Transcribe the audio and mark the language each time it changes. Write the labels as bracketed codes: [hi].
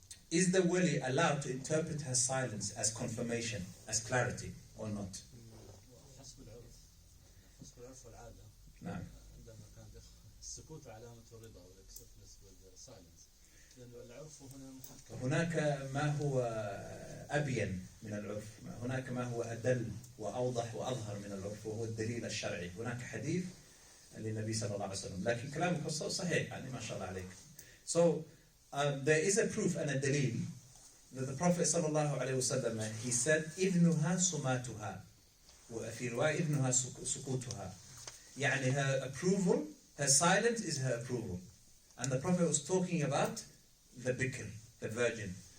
[en] Is the wali allowed to interpret her silence as confirmation, as clarity, or not? [ar] حسب العرف والعادة. نعم. عندما كان السكوت علامة الرضا وال [en] acceptance with silence. [ar] لأن العرف هنا محكم. هناك ما هو أبين من العرف، هناك ما هو أدل وأوضح وأظهر من العرف، وهو الدليل الشرعي. هناك حديث للنبي صلى الله عليه وسلم، لكن كلامك صحيح يعني ما شاء الله عليك. [en] So there is a proof and a dalil that the Prophet صلى الله عليه وسلم, he said [ar] إذنها سماتها وفي رواية إذنها سكوتها. [en] يعني her approval, her silence is her approval. And the Prophet was talking about the bikr, the virgin.